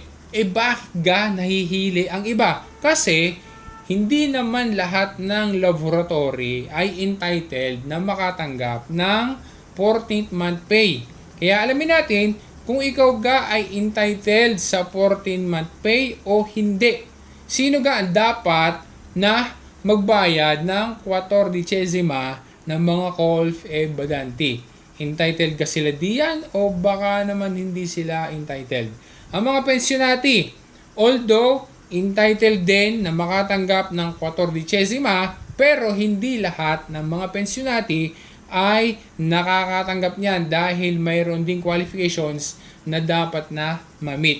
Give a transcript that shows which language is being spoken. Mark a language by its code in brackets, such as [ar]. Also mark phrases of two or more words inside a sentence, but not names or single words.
[tl] Bakit ga nahihili ang iba? Kasi hindi naman lahat ng laboratory ay entitled na makatanggap ng [en] 14th month pay. [tl] Kaya alamin natin kung ikaw ga ay entitled sa [en] 14th month pay [tl] o hindi. Sino ga ang dapat na magbayad ng 14 ng mga [it] colf e badanti? [tl] Entitled ka sila diyan o baka naman hindi sila entitled? Ang mga pensyonati, although entitled din na makatanggap ng 14 pero hindi lahat ng mga pensyonati ay nakakatanggap niyan dahil mayroon ding qualifications na dapat na ma-meet.